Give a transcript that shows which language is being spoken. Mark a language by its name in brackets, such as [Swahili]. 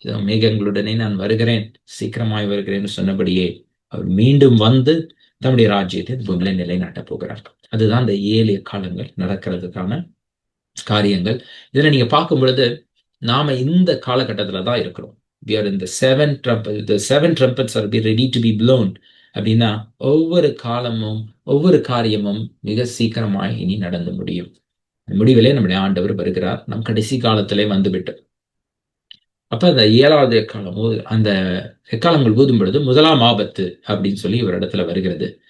[Tamil] மேகங்களுடனே நான் வருகிறேன், சீக்கிரமாய் வருகிறேன் சொன்னபடியே அவர் மீண்டும் வந்து தம்முடைய ராஜ்யத்தை பூமியில நிலைநாட்டப் போகிறார். அதுதான் இந்த 7 காலங்கள் நடக்கிறதுக்கான காரியங்கள். இதுல நீங்க பார்க்கும் பொழுது நாம இந்த காலகட்டத்துல தான் இருக்கிறோம். [English] We are in the 7 trumpets. The 7 trumpets are ready to be blown. [Tamil] அப்படின்னா ஒவ்வொரு காலமும் ஒவ்வொரு காரியமும் மிக சீக்கிரமாய் இனி நடந்து முடியும். முடிவிலே நம்முடைய ஆண்டவர் வருகிறார். நம் கடைசி காலத்திலே வந்துவிட்டு, அப்ப அந்த 7வது எக்காலம் அந்த எக்காலங்கள் ஊதும் பொழுது 1ஆம் ஆபத்து அப்படின்னு சொல்லி ஒரு இடத்துல வருகிறது.